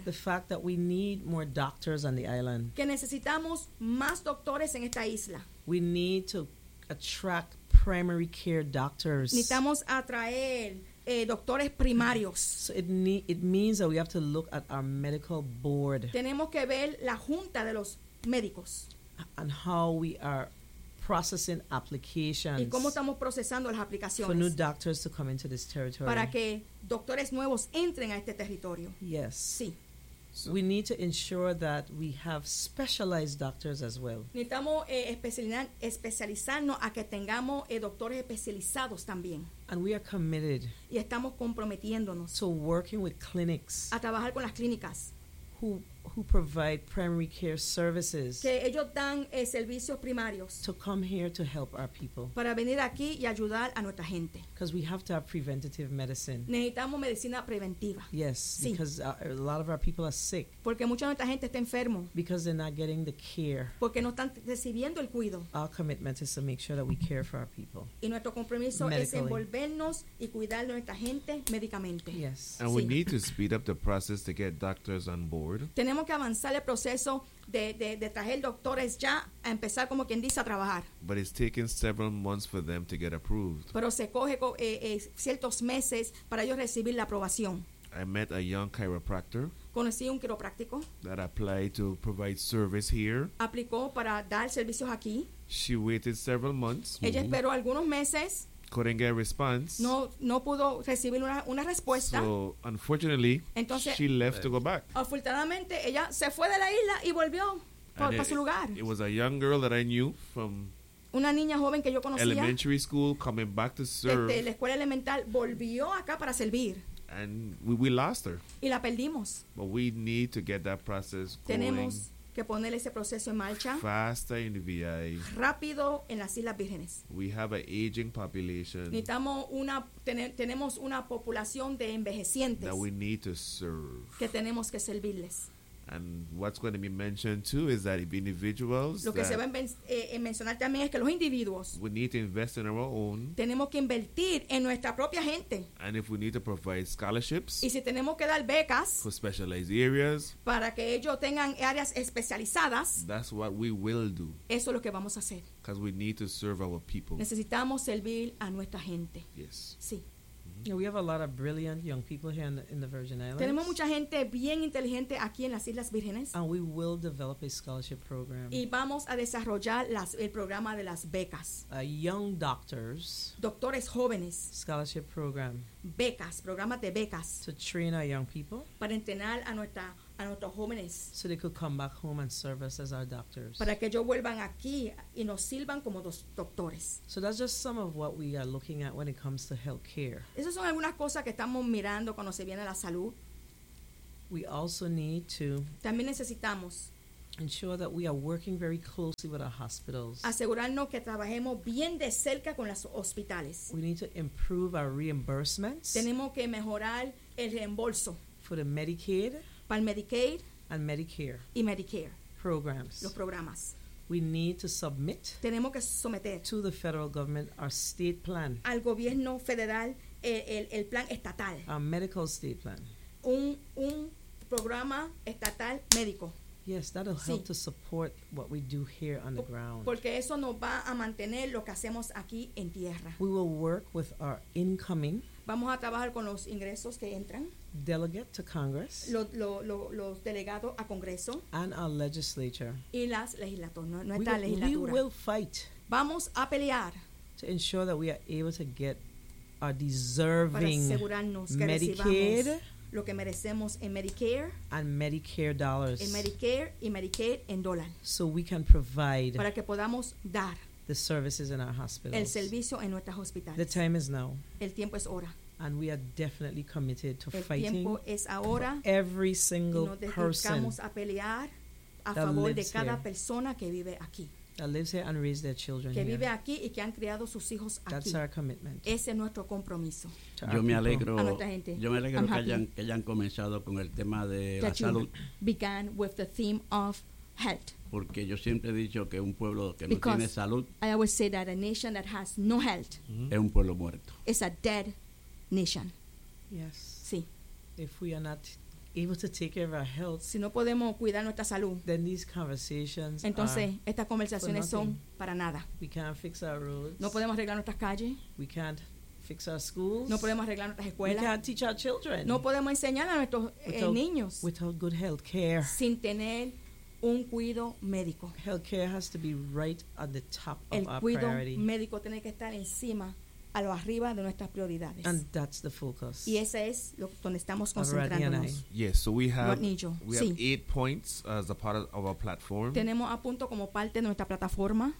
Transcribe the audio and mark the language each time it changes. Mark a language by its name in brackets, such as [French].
[English] the fact that we need more doctors on the island [Spanish] que necesitamos más doctores en esta isla [English] we need to attract primary care doctors [Spanish] necesitamos atraer doctores primarios. [English] So it means that we have to look at our medical board. [Spanish] Tenemos que ver la junta de los médicos. [English] And how we are processing applications. [Spanish] Y cómo estamos procesando las aplicaciones. [English] For new doctors to come into this territory. [Spanish] Para que doctores nuevos entren a este territorio. [English] Yes. [Spanish] Sí. [English] So we need to ensure that we have specialized doctors as well. [Spanish] Necesitamos especializarnos a que tengamos doctores especializados también. [English] And we are committed. [Spanish] Y estamos comprometiéndonos. [English] To working with clinics. [Spanish] A trabajar con las clínicas. [English] Who provide primary care services. [Spanish] Que ellos dan servicios primarios. [English] To come here to help our people. [Spanish] Para venir aquí y ayudar a nuestra gente. [English] Because we have to have preventative medicine. [Spanish] Necesitamos medicina preventiva. [English] Yes, [Spanish] sí. [English] Because a lot of our people are sick. [Spanish] Porque mucha de nuestra gente está enfermo. [English] Because they're not getting the care. [Spanish] Porque no están recibiendo el cuido. [English] Our commitment is to make sure that we care for our people. [Spanish] Y nuestro compromiso es envolvernos y cuidar a nuestra gente médicamente. [English] Yes. And [Spanish] sí. [English] We need to speed up the process to get doctors on board. [Spanish] Tenemos que avanzar el proceso de traer doctores ya a empezar como quien dice a trabajar. [English] But it's taken several months for them to get approved. [Spanish] Pero se coge ciertos meses para ellos recibir la aprobación. [English] I met a young chiropractor. [Spanish] Conocí un quiropráctico. [English] That applied to provide service here. [Spanish] Aplicó para dar servicios aquí. [English] She waited several months. [Spanish] Ella mm-hmm. esperó algunos meses. [English] Couldn't get a response. [Spanish] No pudo recibir una respuesta. [English] So, unfortunately, [Spanish] entonces, [English] she left to go back. [Spanish] Afortunadamente, ella se fue de la isla y volvió para su lugar. [English] It was a young girl that I knew from [Spanish] una niña joven que yo conocía. [English] Elementary school, coming back to serve. [Spanish] Desde la escuela elemental, volvió acá para servir. [English] And we lost her. [Spanish] Y la perdimos. [English] But we need to get that process going. [Spanish] Tenemos que poner ese proceso en marcha. [English] Faster in the VI. [Spanish] Rápido en las Islas Vírgenes. [English] We have an aging population. [Spanish] Necesitamos una tenemos una población de envejecientes. [English] That we need to serve. [Spanish] Que tenemos que servirles. [English] And what's going to be mentioned too is that if individuals. [Spanish] Lo que se va a mencionar también es que los individuos. [English] We need to invest in our own. [Spanish] Tenemos que invertir en nuestra propia gente. [English] And if we need to provide scholarships. [Spanish] Y si tenemos que dar becas. [English] For specialized areas. [Spanish] Para que ellos tengan áreas especializadas. [English] That's what we will do. [Spanish] Eso es lo que vamos a hacer. [English] Because we need to serve our people. [Spanish] Necesitamos servir a nuestra gente. [English] Yes. [Spanish] Sí. [English] Yeah, we have a lot of brilliant young people here in the Virgin Islands. [Spanish] Tenemos mucha gente bien inteligente aquí en las Islas Vírgenes. [English] And we will develop a scholarship program. [Spanish] Y vamos a desarrollar el programa de las becas. [English] Young doctors. [Spanish] Doctores jóvenes. [English] Scholarship program. [Spanish] Becas, programas de becas. [English] To train our young people. [Spanish] Para entrenar a nuestros jóvenes. [English] So they could come back home and serve us as our doctors. [Spanish] Para que ellos vuelvan aquí y nos sirvan como doctores. [English] So that's just some of what we are looking at when it comes to healthcare. [Spanish] Esas son algunas cosas que estamos mirando cuando se viene la salud. [English] We also need to [Spanish] también necesitamos [English] ensure that we are working very closely with our hospitals. [Spanish] Asegurarnos que trabajemos bien de cerca con los hospitales. [English] We need to improve our reimbursements. [Spanish] Tenemos que mejorar el reembolso. [English] For the Medicaid. [Spanish] Para el Medicaid. [English] And Medicare. [Spanish] Y Medicare. [English] Programs. [Spanish] Los programas. [English] We need to submit. [Spanish] Tenemos que someter. [English] To the federal government, our state plan. [Spanish] Al gobierno federal, el plan estatal. [English] Our medical state plan. [Spanish] Un programa estatal médico. [English] Yes, that'll help to support what we do here on the ground. [Spanish] Porque eso nos va a mantener lo que hacemos aquí en tierra. [English] We will work with our incoming. [Spanish] Vamos a trabajar con los ingresos que entran. [English] Delegate to Congress. [Spanish] Los delegados a Congreso. [English] And our legislature. [Spanish] Y las legislaturas, nuestra legislatura. [English] We will fight. [Spanish] Vamos a pelear. [English] To ensure that we are able to get our deserving Medicaid. [Spanish] Para asegurarnos que Medicaid, recibamos lo que merecemos en Medicare [English] and Medicare dollars. [Spanish] En Medicare y Medicaid en dólar. [English] So we can provide [Spanish] para que podamos dar [English] the services in our hospitals. [Spanish] El servicio en nuestros hospitales. [English] The time is now. [Spanish] El tiempo es ahora. [English] And we are definitely committed to [Spanish] el [English] fighting [Spanish] tiempo es ahora [English] for every single [Spanish] y nos dedicamos [English] person [Spanish] a pelear a favor de cada [English] here [Spanish] persona que vive aquí. [English] That lives here and raised their children [Spanish] que [English] here. [Spanish] Vive aquí y que han criado sus hijos aquí. [English] That's our commitment. [Spanish] Ese es nuestro compromiso. Yo me alegro. Yo me alegro que hayan comenzado con el tema de [English] that [Spanish] la salud. [English] Began with the theme of health. [Spanish] Porque yo siempre he dicho que un pueblo que no [English] because [Spanish] tiene salud, [English] I always say that a nation that has no health, [Spanish] mm-hmm, es un pueblo muerto. [English] It's a dead nation. Yes. [Spanish] Sí. [English] If we are not able to take care of our health, [Spanish] si no podemos cuidar nuestra salud, [English] then these conversations [Spanish] entonces [English] are [Spanish] estas conversaciones [English] for nothing [Spanish] son para nada. [English] We can't fix our roads. [Spanish] No podemos arreglar nuestras calles. [English] We can't fix our schools. [Spanish] No podemos arreglar nuestras escuelas. [English] We can't teach our children. [Spanish] No podemos enseñar a nuestros niños. [English] Without good health care. [Spanish] Sin tener un cuido médico. [English] Health care has to be right on the top [Spanish] el [English] of our [Spanish] cuido [English] priority. [Spanish] Médico tiene que estar encima a lo arriba de nuestras prioridades. [English] And that's the focus. [Spanish] Y ese es lo donde estamos concentrándonos. [English] Yes, so we have 8 points as a part of our platform. [Spanish] Tenemos a punto como parte de nuestra plataforma.